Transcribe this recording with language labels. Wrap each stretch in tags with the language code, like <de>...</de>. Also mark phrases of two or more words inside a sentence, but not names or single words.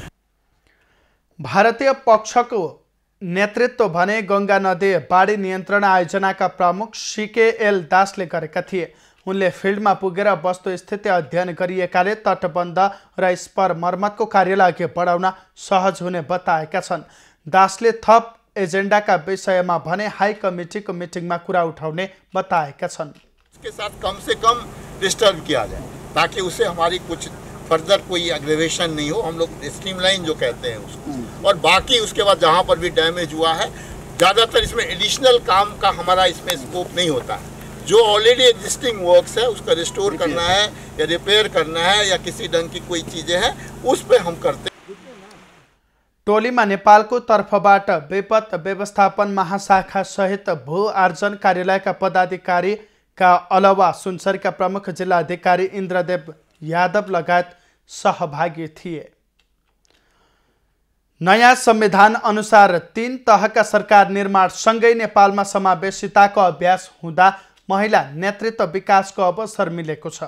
<ne>भारतीय पक्षको नेतृत्व भने गङ्गा नदी बाढी नियन्त्रण आयोजनाका प्रमुख CKL दासले गरेका थिए। उनले फिल्डमा पुगेर वस्तुस्थिति अध्ययन गरिएकाले तटबन्ध र स्पर मर्मतको कार्यलाई अघि बढाउन सहज हुने बताएका छन्। दासले थप एजेन्डाका विषयमा भने</ne> <en>high committee meeting</en> <ne>कुरा उठाउने बताएका छन्।</ne> <hi>इसके साथ कम से कम डिस्टर्ब किया जाए ताकि उसे हमारी कुछ फर्दर कोई एग्रेवेशन नहीं हो। हम लोग स्ट्रीमलाइन जो कहते हैं उसको, और बाकी उसके बाद जहाँ पर भी डैमेज हुआ है ज़्यादातर इसमें एडिशनल काम का हमारा इसमें स्कोप नहीं होता है। जो</hi> <en>already existing works</en> <hi>है उसका रिस्टोर करना है या रिपेयर करना है या किसी ढंग की कोई चीज़ें हैं उस पर हम करते हैं।</hi> <ne>टोलीमा नेपालको तर्फबाट विपद व्यवस्थापन महाशाखा सहित भू आर्जन कार्यालयका पदाधिकारीका अलावा सुनसरीका प्रमुख जिल्ला अधिकारी इन्द्रदेव यादव लगायत सहभागी थिए। नयाँ संविधान अनुसार 3 तहका सरकार निर्माण सँगै नेपालमा समावेशिताको अभ्यास हुँदा महिला नेतृत्व विकासको अवसर मिलेको छ।</ne>